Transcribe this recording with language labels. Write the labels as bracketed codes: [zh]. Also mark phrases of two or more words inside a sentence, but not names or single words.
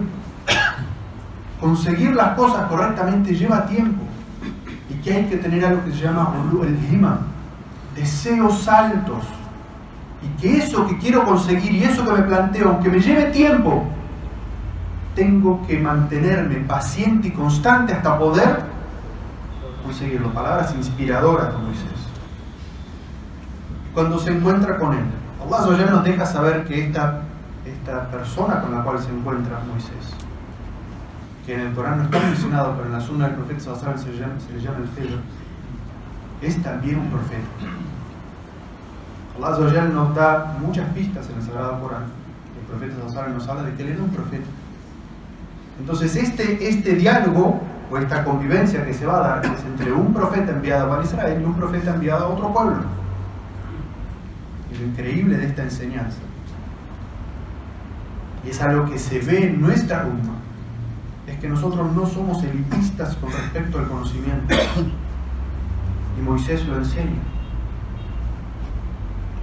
[es] Conseguir las cosas correctamente lleva tiempo, y que hay que tener algo que se llama el hima, deseos altos, y que eso que quiero conseguir y eso que me planteo, aunque me lleve tiempo, tengo que mantenerme paciente y constante hasta poder conseguirlo. Palabras inspiradoras de Moisés. Cuando se encuentra con él, Allah nos deja saber que esta persona con la cual se encuentra Moisés, que en el Corán no está mencionado, pero en la Sunna del profeta [ar] صلى الله عليه وسلم [es] se le llama el Khidr, es también un profeta. Allah nos da muchas pistas en el Sagrado Corán. El profeta [ar] صلى الله عليه وسلم [es] nos habla de que él era un profeta. Entonces este diálogo o esta convivencia que se va a dar es entre un profeta enviado a Israel y un profeta enviado a otro pueblo. Y lo increíble de esta enseñanza, y es algo que se ve en nuestra umma, es que nosotros no somos elitistas con respecto al conocimiento, y Moisés lo enseña.